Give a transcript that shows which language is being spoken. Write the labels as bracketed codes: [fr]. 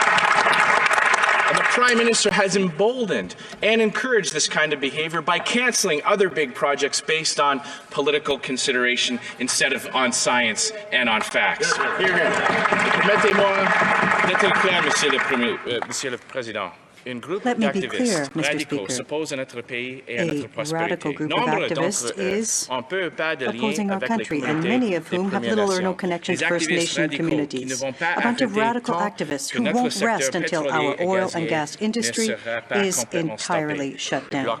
[en] Prime Minister has emboldened and encouraged this kind of behavior by cancelling other big projects based on political consideration instead of on science and on facts. [fr] Permettez-moi d'être clair, Monsieur le Président. [en] Let me be clear, Mr. Speaker. A radical group of activists is opposing our country, and many of whom have little or no connections to First Nation communities. A bunch of radical activists who won't rest until our oil and gas industry is entirely shut down.